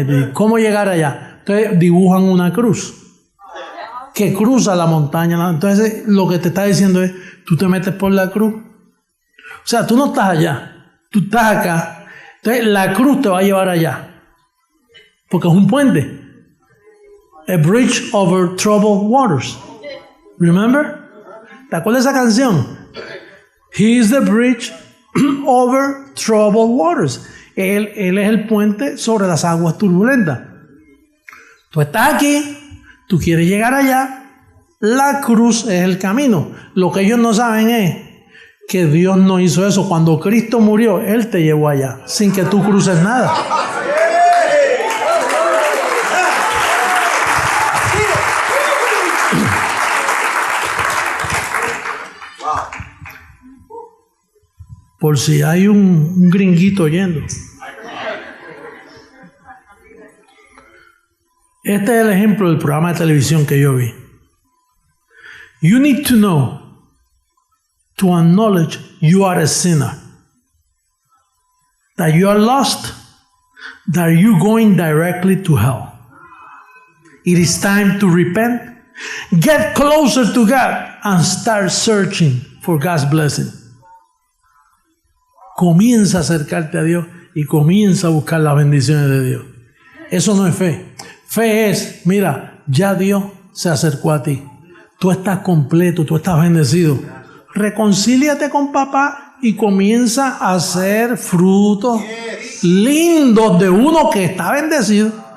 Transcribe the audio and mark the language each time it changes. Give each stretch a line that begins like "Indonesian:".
Spanish: Y ¿cómo llegar allá? Entonces dibujan una cruz que cruza la montaña. Entonces lo que te está diciendo es, tú te metes por la cruz. O sea, tú no estás allá, tú estás acá. Entonces la cruz te va a llevar allá. Porque es un puente.
English: A bridge over troubled waters. Remember?
Spanish: ¿Te acuerdas de esa canción?
English: He is the bridge over troubled waters.
Spanish: Él es el puente sobre las aguas turbulentas. Tú estás aquí, tú quieres llegar allá, la cruz es el camino. Lo que ellos no saben es que Dios no hizo eso. Cuando Cristo murió, Él te llevó allá, sin que tú cruces nada. Por si hay un gringuito oyendo. Este es el ejemplo del programa de televisión que yo vi.
English: You need to know, to acknowledge you are a sinner, that you are lost, that you're going directly to hell. It is time to repent, get closer to God, and start searching for God's blessing.
Spanish: Comienza a acercarte a Dios y comienza a buscar las bendiciones de Dios. Eso no es fe. Fe es, mira, ya Dios se acercó a ti. Tú estás completo, tú estás bendecido. Reconcíliate con papá y comienza a hacer frutos lindos de uno que está bendecido.